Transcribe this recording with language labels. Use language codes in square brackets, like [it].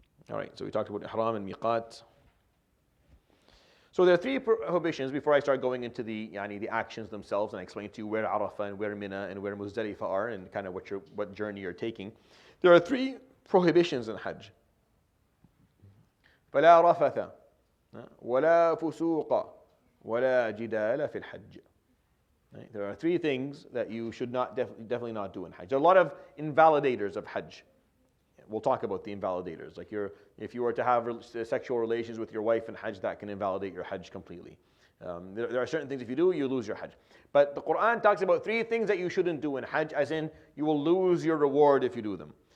[en] All right, so we talked about ihram and miqat. So there are three prohibitions before I start going into the actions themselves, and I explain to you where Arafah and where Mina and where Muzdalifah are, and kind of what journey you're taking. There are three prohibitions in Hajj. [ar] فلا رفث ولا فسوق ولا جدال في الحج. [en] There are three things that you should definitely not do in Hajj. There are a lot of invalidators of Hajj. We'll talk about the invalidators. Like if you were to have sexual relations with your wife in Hajj, that can invalidate your Hajj completely. There are certain things, if you do, you lose your Hajj. But the Quran talks about three things that you shouldn't do in Hajj, as in you will lose your reward if you do them.